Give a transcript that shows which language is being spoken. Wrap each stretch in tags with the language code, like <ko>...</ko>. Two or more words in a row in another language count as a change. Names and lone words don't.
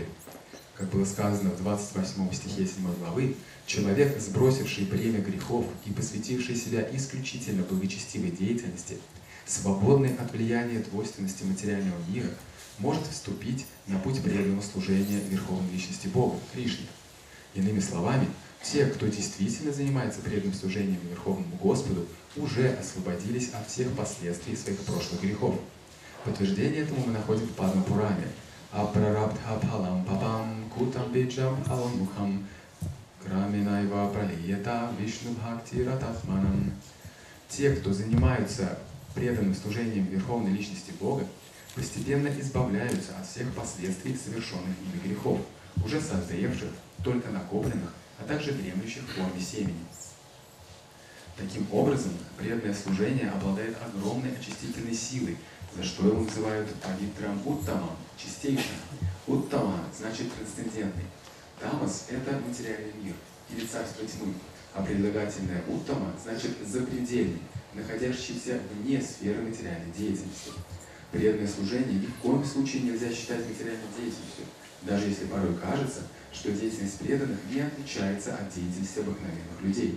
<ru>Как было сказано в 28 стихе 7 главы, человек, сбросивший бремя грехов и посвятивший себя исключительно благочестивой деятельности, свободный от влияния двойственности материального мира, может вступить на путь преданного служения Верховной Личности Бога, Кришне. Иными словами, те, кто действительно занимается преданным служением Верховному Господу, уже освободились от всех последствий своих прошлых грехов. Подтверждение этому мы находим в Падма-пуране.</ru> <sa>अप्रारब्ध फलं पापं कूटं बीजं फलोन्मुखम् क्रमेणैव प्रलीयेत विष्णु भक्ति रतात्मनाम्.</sa> <ru>Те, кто занимаются преданным служением Верховной Личности Бога, постепенно избавляются от всех последствий совершенных ими грехов, уже созревших, только накопленных, а также дремлющих в форме семени. Таким образом, преданное служение обладает огромной очистительной силой, за что его называют</ru> <sa>पवित्रम् उत्तमम्,</sa> <ru>чистейшим. Уттама значит трансцендентный. Тамас – это материальный мир или царство тьмы, а прилагательное уттама значит запредельный, находящийся вне сферы материальной деятельности. Преданное служение ни в коем случае нельзя считать материальной деятельностью, даже если порой кажется, что деятельность преданных не отличается от деятельности обыкновенных людей.</ru>